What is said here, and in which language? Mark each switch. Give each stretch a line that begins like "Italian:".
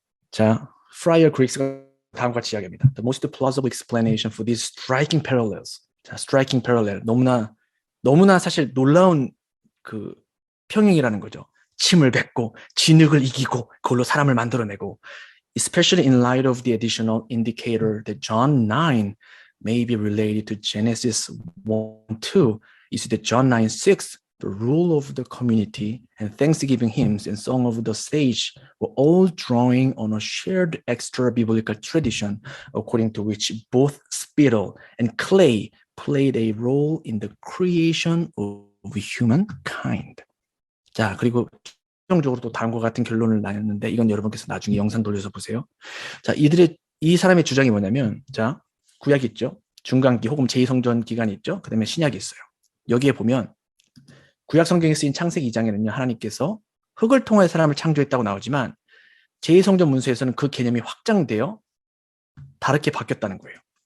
Korean: 자, Friar Griggs가 다음과 같이 이야기합니다.
English: The most plausible explanation for these striking parallels. 자, striking parallel.
Korean: 너무나 사실 놀라운 그 평행이라는 거죠. 침을 뱉고 진흙을 이기고 그걸로 사람을 만들어내고,
English: especially in light of the additional indicator that John 9 may be related to Genesis 1:2, is that John 9:6, the rule of the community and thanksgiving hymns and song of the sage were all drawing on a shared extra biblical tradition according to which both spittle and clay played a role in the creation of humankind.
Korean: 자, 그리고 최종적으로 또 다음과 같은 결론을 내렸는데 이건 여러분께서 나중에 영상 돌려서 보세요. 자, 이 사람의 주장이 뭐냐면, 자, 구약이 있죠. 중간기 혹은 제2성전 기간이 있죠. 그 다음에 신약이 있어요. 여기에 보면 구약 성경에 쓰인 창세기 2장에는요, 하나님께서 흙을 통해 사람을 창조했다고 나오지만 제2성전 문서에서는 그 개념이 확장되어 다르게 바뀌었다는 거예요.